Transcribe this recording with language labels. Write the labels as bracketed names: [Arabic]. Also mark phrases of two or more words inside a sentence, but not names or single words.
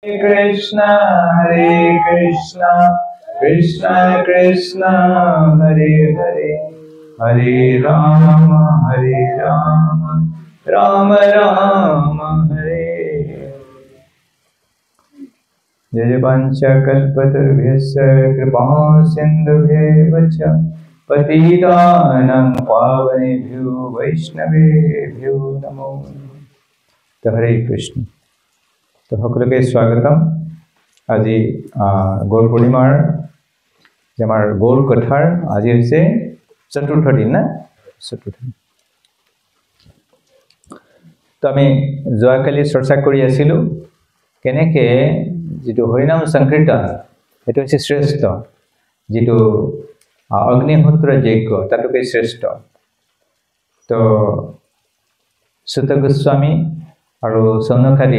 [Sanskrit] कृष्ण कृष्ण कृष्ण हरे हरे हरे राम राम राम हरे जय पञ्च कल्पतरुभ्यस्य कृपा सिन्धुभ्येव च पतितानाम् पावनेभ्यो वैष्णवेभ्यो नमो तो हरे कृष्ण [Assamese] তো সকলকে স্বাগতম আজি গৌর পূর্ণিমাৰ যে আমাৰ গৌর কথাৰ আজি হৈছে চতুৰ্থ দিন না চতুৰ্থ তো আমি যোৱাকালি চৰ্চা কৰি আছিলো কেনেকে যেটো হৰিনাম সংকীৰ্তন এটো হৈছে শ্ৰেষ্ঠ যেটো অগ্নিহোত্ৰ যজ্ঞ তাতকৈ শ্ৰেষ্ঠ তো সুত গোস্বামী আৰু সনকাদি